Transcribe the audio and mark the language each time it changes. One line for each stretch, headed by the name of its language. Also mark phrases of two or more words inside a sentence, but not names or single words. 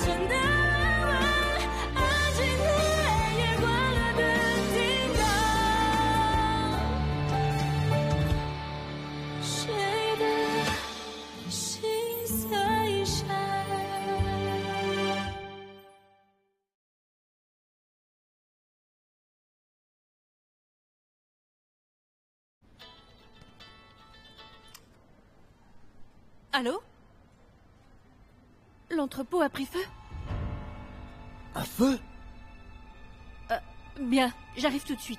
Chinese: 真的吻，安静的夜关了灯，听到谁的心碎声。Allô?
French: L'entrepôt a pris feu? Un feu? Bien, j'arrive tout de suite.